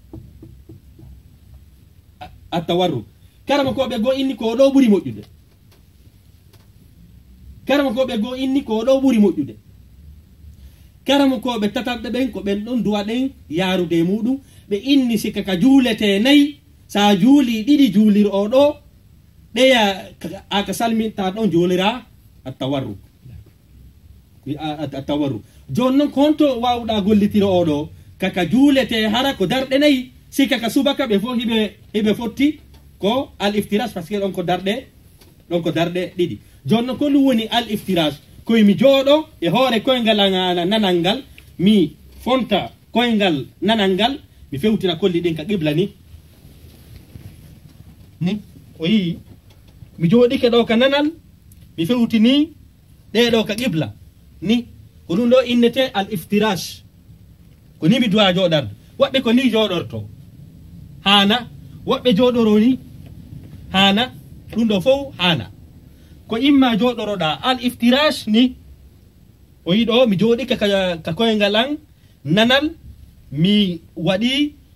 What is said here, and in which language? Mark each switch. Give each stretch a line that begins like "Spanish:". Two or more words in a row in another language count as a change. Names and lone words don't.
Fula: karama koɓe go inni ko ɗo ɓuuri moƴƴude karama koɓe go inni ko ɗo ɓuuri moƴƴude karama koɓe tataɓɓe ɓen ko ɓen ɗon duwa ɗen yaarude e muɗum ɓe inni sika ka juulete nayyi sa juuli ɗiɗi juulir o ɗo ɗeya aka salminta ɗon juulira attawarruk joni noon konto wawɗa gollitiro oɗo kaka juulete hara ko darɗe nayyi sika ka subaka ɓe fof hiɓe fotti ko al iftirage
French: par ce que
Fula: ɗon ko darɗe ɗiɗi joni noon ko ɗum woni al iftirage koyemi jooɗo e hoore koyngal nanal ngal mi fonta koyngal nanal ngal mi fewtina kolli ɗin ka qibla ni o yii mi jooɗike ɗo ka nanal mi fewtini ɗeɗo ka qibla ni ko ɗum ɗo innete al iftirage ko ni mi duwa jooɗarde woɓɓe ko ni jooɗorto hana woɓɓe jooɗoro ni hana ɗum ɗo fof hana ko imma jooɗoroɗa al iftirage ni o yiɗo mi jooɗike ka koyngal an nanal mi waɗi